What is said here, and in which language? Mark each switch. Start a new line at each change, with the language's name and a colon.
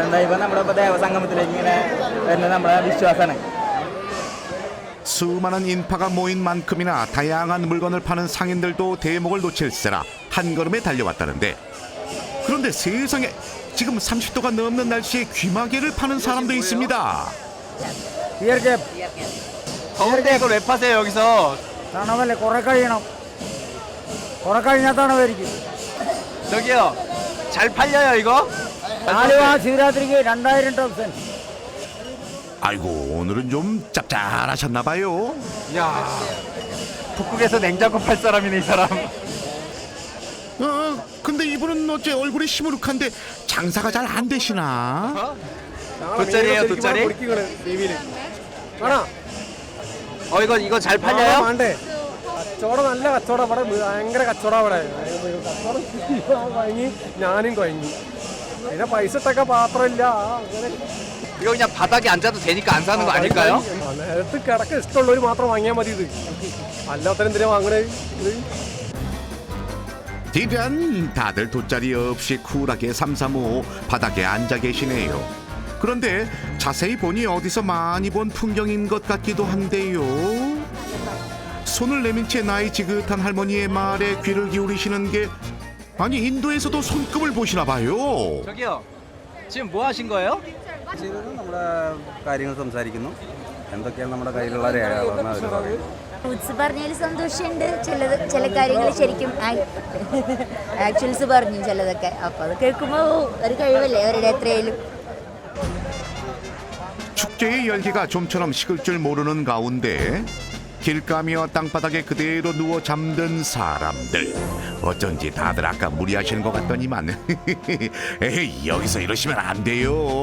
Malayalam: ദൈവം നമ്മളിപ്പോൾ ദേവസംഗമത്തിലേക്ക് ഇങ്ങനെ വരുന്നത് നമ്മുടെ വിശ്വാസമാണ്.
Korean: 수많은 인파가 모인 만큼이나 다양한 물건을 파는 상인들도 대목을 놓칠세라 한걸음에 달려왔다는데, 그런데 세상에 지금 30도가 넘는 날씨에 귀마개를 파는 사람도 있습니다. 이렇게 더운데 이걸 왜 파세요 여기서?
Malayalam: തണവല്ലേ കുറെ കഴിയണം. കുറെ കഴിഞ്ഞാൽ തണവായിരിക്കും.
Korean: 저기요, 잘 팔려요 이거?
Malayalam: നാലുവാ ശിവരാത്രിക്ക് 2000 ടോപ്സ്.
Korean: 아이고, 오늘은 좀 짭짤하셨나봐요. 야, 북극에서 냉장고 팔 사람이네 이 사람. 근데 이분은 어째 얼굴이 시무룩한데 장사가 잘 안 되시나? 돗자리예요, 돗자리? 이거 잘 팔려요?
Malayalam: കച്ചവടം നല്ല കച്ചവടം. ഇവിടെ ഭയങ്കര കച്ചവടം. ഇവിടെ കച്ചവടം കഴിഞ്ഞ് ഞാനും കഴിഞ്ഞു. പിന്നെ പൈസ ഇട്ടൊക്കെ പാത്രമില്ല. അങ്ങനെ
Korean: 이거 그냥 바닥에 앉아도 되니까 안 사는 거 아닐까요?
Malayalam: നേരത്ത് കിടക്ക ഇഷ്ടമുള്ളവർ മാത്രം വാങ്ങിയാൽ മതി. ഇത് അല്ലാത്തവരും എന്തിനാ വാങ്ങണേ?
Korean: 이런, 다들 돗자리 없이 쿨하게 삼삼오오 바닥에 앉아 계시네요. 그런데 자세히 보니 어디서 많이 본 풍경인 것 같기도 한데요. 손을 내민 채 나이 지긋한 할머니의 말에 귀를 기울이시는 게, 아니 인도에서도 손금을 보시나 봐요. 저기요, 지금 뭐 하신 거예요? 지금
Malayalam: നമ്മുടെ കാര്യങ്ങൾ സംസാരിക്കുന്നു. എന്തൊക്കെയാണ് നമ്മുടെ കയ്യിലുള്ള രേഖകളെന്ന് അവർ പറയും. ഫ്രൂട്ട്സ് പറഞ്ഞതിൽ സന്തോഷമുണ്ട്. ചില കാര്യങ്ങൾ ശരിക്കും ആക്ച്വൽസ് പറഞ്ഞു ചിലതൊക്കെ. അപ്പോൾ അത് കേൾക്കുമ്പോൾ ഒരു കഴിവല്ലേ അവരുടെ എത്രയായാലും.
Korean: 축제의 열기가 좀처럼 식을 줄 모르는 가운데 길가며 땅바닥에 그대로 누워 잠든 사람들. 어쩐지 다들 아까 무리하시는 것 같더니만. 에이, 여기서 이러시면 안 돼요.